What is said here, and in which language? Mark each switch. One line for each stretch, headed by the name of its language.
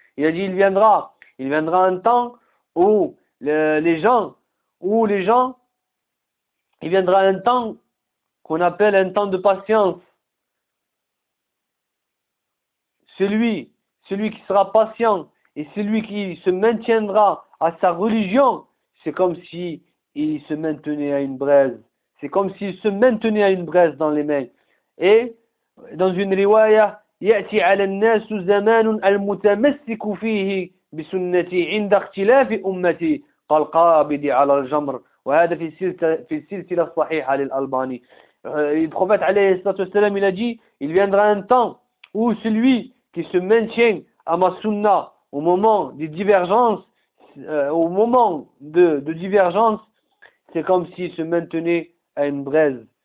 French: Il a dit il viendra un temps où les gens, il viendra un temps qu'on appelle un temps de patience. Celui qui sera patient et celui qui se maintiendra à sa religion, c'est comme si il se maintenait à une braise. C'est comme s'il se maintenait à une braise dans les mains. Et dans une riwaya,
Arabic: يَأْتِي عَلَى النَّاسُ زَمَانٌ أَلْمُتَمَسِّكُ فِيهِ بِسُنَّتِي عِنْدَ اخْتِلَافِ أُمَّتِي قَالْقَابِدِي عَلَى الْجَمْرِ. وَهَذَا فِي السِّلْسِلَ الصَّحِيحَ لِلْأَلْبَانِي.
French: Le prophète
Arabic: عليه الصلاة والسلام,
French: il a dit, il viendra un temps où celui qui se maintient à ma sunna au moment des divergences, au moment de divergence, c'est comme s'il se maintenait à une braise.